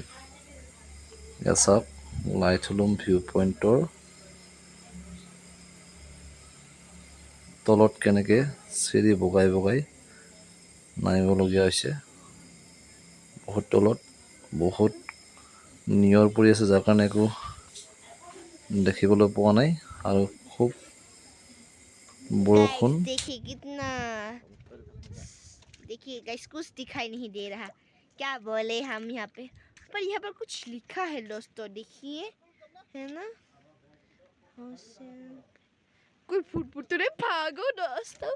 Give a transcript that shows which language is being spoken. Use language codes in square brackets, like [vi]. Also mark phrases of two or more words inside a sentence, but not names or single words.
[as] এয়া চাওক লাইটলুম ভিউ পইণ্টৰ তলত কেনেকৈ চিৰি বগাই বগাই নামিবলগীয়া হৈছে। বহুত তলত বহুত নিয়ৰ পৰি আছে, যাৰ কাৰণে একো দেখিবলৈ পোৱা নাই। আৰু খুব বৰষুণ। [hi] देखिए गाइस कुछ दिखाई नहीं दे रहा, क्या बोले हम यहाँ पे, पर यहाँ पर कुछ लिखा है दोस्तों, देखिए है ना। कोई फुट तो नहीं भागो दोस्तों।